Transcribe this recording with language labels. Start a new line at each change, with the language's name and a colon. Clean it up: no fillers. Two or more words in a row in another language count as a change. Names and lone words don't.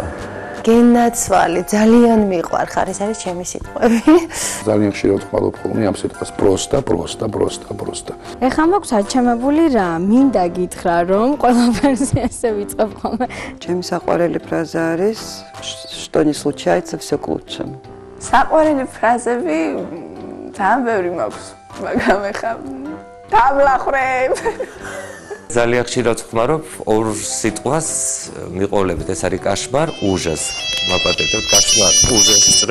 Georgian: გენაცვალი, ძალიან მიყვარხარ, ეს არის ჩემი სიტყვები. ძალიან ხშირად ხმარობ ხოლმე ამ სიტყვას პროსტა. ეხლა მაქვს აჩემებული რა, მინდა გითხრა რომ ყველაფერს ესე ვიწყებ ხოლმე. ჩემი საყვარელი ფრაზა არის
Russian: что не случается, всё к лучшему.
Georgian: საყვარელი ფრაზები ძალიან ბევრი მაქვს, მაგრამ ეხლა დავლახრებ. ძალიან ხშირად ვხმარობ ორ სიტყვას მიყოლებით, ეს არის
Russian: кошмар, ужас.
Georgian: მაპატებთ
Russian: кошмар, ужас
Georgian: რა.